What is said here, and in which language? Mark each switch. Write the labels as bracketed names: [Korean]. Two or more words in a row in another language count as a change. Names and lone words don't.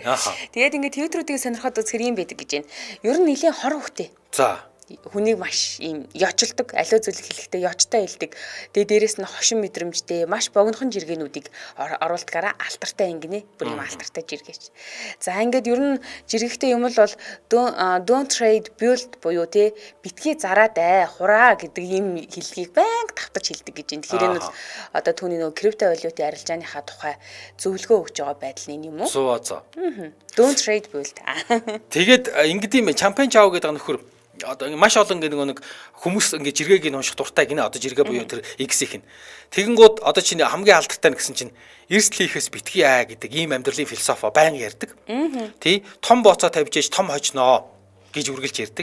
[Mongolian] Тэгээд ингээд Twitter-үүдийг сонирхоод үзэхэр юм байдаг гэж байна. Ер нь нэлийн хор хөхтэй. За хүнийг маш ийм ёчилдог, аливаа зүйлийг хэлэхдээ ёчтой хэлдэг. Тэгээ дээрэс нь хошин мэдрэмжтэй, маш богинохон жиргэнүүдийг оруулдгаараа алтартай ингэнэ. Бүр юм алтартай жиргээч. За ингээд ер нь жиргэхтэй юм бол [English] don't trade build [Mongolian] буюу те битгий зараадай, хураа гэдэг ийм хэллэгийг байнга тавтаж хэлдэг гэж байна. Тэгэхээр энэ бол одоо түүний нөгөө крипто валютын арилжааныхаа тухай зөвлөгөө өгж байгаа байдал нь юм уу? Зөө. [English] Don't trade build. [Mongolian] Тэгээд ингэдэм юм Чампен Жао гэдэг нөхөр одоо маш олон нэг хүмүүс ингэ жиргэгийг унших дуртай гинэ одоо жиргээ буюу тэр X-ийнх нь. Тэгэнгүүт одоо чинь хамгийн алдартай нь гэсэн чинь эрсдэл хийхээс битгий гэдэг ийм амьдралын философи байнга ярьдаг. Тий, том бооцоо тавьж ээж том хожноо гэж үргэлж ярьдаг.